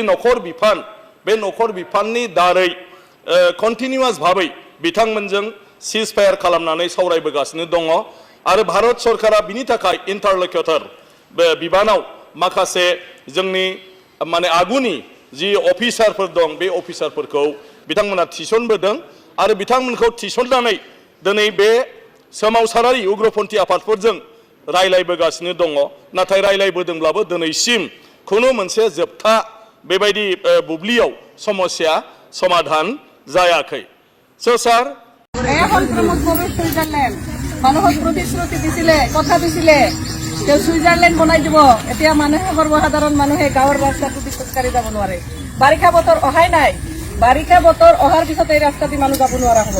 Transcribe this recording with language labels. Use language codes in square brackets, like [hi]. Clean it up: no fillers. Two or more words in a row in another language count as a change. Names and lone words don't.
[brx] नखर बिफान, बे नखर बिफाननि दारै कन्टिनिउआस भाबै बिथांमोनजों [en] cease fire [brx] खालामनानै सावरायबोगासिनो दङ आरो भारत सरकारा बिनि थाखाय इन्टारल'क्यूटर बिबानाव माखासे जोंनि माने आगुनि जि अफिसारफोर दं बे अफिसारफोरखौ बिथांमोना थिसनबोदों आरो बिथांमोनखौ थिसननानै दिनै बे सोमावसारारि उग्रपन्थी आफादफोरजों रायलायबोगासिनो दङ। नाथाय रायलायबोदोंब्लाबो दिनैसिम खुनु मोनसे जोबथा बेबायदि बुब्लियाव समस्या समाधान जायाखै। [en] so sir [as] এখন প্রমোদ গগৈ সুইজারল্যান্ড মানুহক প্ৰতিশ্ৰুতি দিছিলে, কথা দিছিলে যে সুইজারল্যান্ড বনাই দিব। এতিয়া মানুহে সৰ্বসাধাৰণ মানুহে গাঁৱৰ ৰাস্তাটো দি খোজকাঢ়ি যাব নোৱাৰে। বাৰিষা বতৰ অহাই নাই, বাৰিষা বতৰ অহাৰ পিছত এই ৰাস্তা দি মানুহ যাব নোৱাৰা হ'ব।